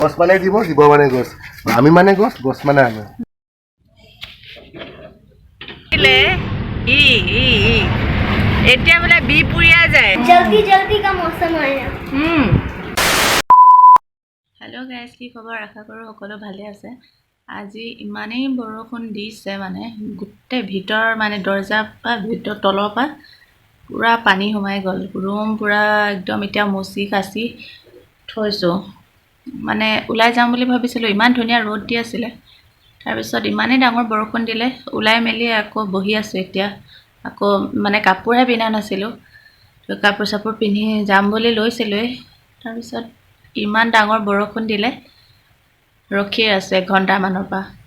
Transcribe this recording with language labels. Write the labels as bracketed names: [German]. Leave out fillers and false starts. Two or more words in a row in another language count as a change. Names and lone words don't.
[Assamese] গছ মানে জীৱ জীৱ মানে গছ আমি মানে গছ গছ মানে আমি এতিয়া বোলে বি পুৰিয়া যায় [Hindi] जल्दी जल्दी का मौसम आया [English] Hello guys [Assamese] কি খবৰ আশা কৰোঁ সকলো ভালে আছে আজি ইমানেই বৰষুণ দিছে মানে গোটেই ভিতৰ মানে দৰ্জাৰ পৰা ভিতৰ তলৰ পৰা পুৰা পানী সোমাই গ'ল ৰুম পুৰা একদম এতিয়া মুচি কাচি থৈছোঁ মানে ওলাই যাম বুলি ভাবিছিলোঁ ইমান ধুনীয়া ৰ'দ দি আছিলে তাৰপিছত ইমানেই ডাঙৰ বৰষুণ দিলে ওলাই মেলি আকৌ বহি আছোঁ এতিয়া আকৌ মানে কাপোৰহে পিন্ধা নাছিলোঁ তো কাপোৰ চাপোৰ পিন্ধি যাম বুলি লৈছিলোঁৱেই তাৰপিছত ইমান ডাঙৰ বৰষুণ দিলে ৰখি আছে ঘণ্টামানৰ পৰা